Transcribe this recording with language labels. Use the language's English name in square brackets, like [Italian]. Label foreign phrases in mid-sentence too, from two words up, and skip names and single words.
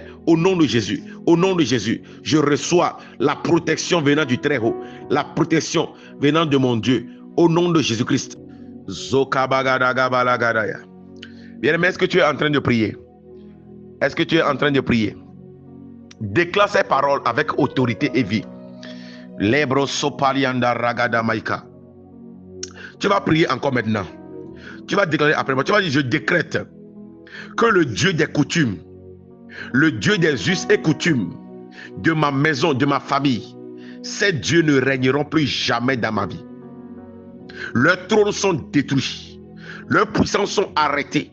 [French] Au nom de Jésus, au nom de Jésus, je reçois la protection venant du Très-Haut, la protection venant de mon Dieu. Au nom de Jésus-Christ. Bien-aimé, est-ce que tu es en train de prier? Est-ce que tu es en train de prier? Déclare ces paroles avec autorité et vie. Lebro sopalianda ragada maika. Tu vas prier encore maintenant. Tu vas déclarer après moi. Tu vas dire, je décrète que le Dieu des coutumes, le Dieu des us et coutumes de ma maison, de ma famille, ces dieux ne régneront plus jamais dans ma vie. Leurs trônes sont détruits. Leurs puissances sont arrêtées.